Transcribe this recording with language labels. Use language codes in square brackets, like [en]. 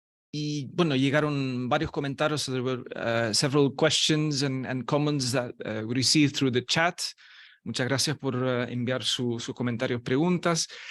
[es] Y bueno, llegaron varios comentarios. [en] So there were several questions and comments that we received through the chat. [es] Muchas gracias por enviar sus comentarios, preguntas.